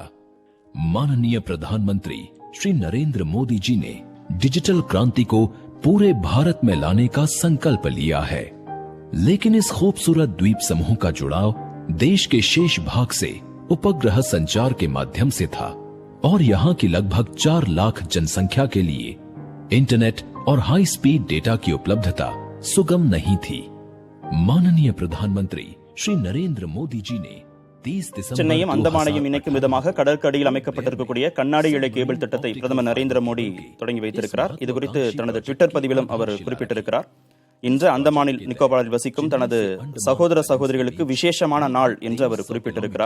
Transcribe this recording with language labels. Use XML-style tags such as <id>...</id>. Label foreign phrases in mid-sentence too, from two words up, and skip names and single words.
<hi>माननीय प्रधानमंत्री श्री नरेंद्र मोदी जी ने डिजिटल क्रांति को पूरे भारत में लाने का संकल्प लिया है, लेकिन इस खूबसूरत द्वीप समूह का जुड़ाव देश के शेष भाग से उपग्रह संचार के माध्यम से था और यहाँ की लगभग 4 लाख जनसंख्या के लिए इंटरनेट और</hi> <en>high speed data</en> <hi>की उपलब्धता सुगम नहीं थी। माननीय प्रधानमंत्री श्री नरेंद्र मोदी जी ने</hi> <ta>சென்னையும் அந்தமானையும் இணைக்கும் விதமாக கடற்கடியில் அமைக்கப்பட்டிருக்கக்கூடிய கண்ணாடி இழை கேபிள் திட்டத்தை பிரதமர் நரேந்திர மோடி தொடங்கி வைத்திருக்கிறார். இது குறித்து தனது ட்விட்டர் பதிவிலும் அவர் குறிப்பிட்டிருக்கிறார். இன்று அந்தமானில் நிக்கோபாரில் வசிக்கும் தனது சகோதர சகோதரிகளுக்கு விசேஷமான நாள் என்று அவர் குறிப்பிட்டிருக்கிறார்.</ta>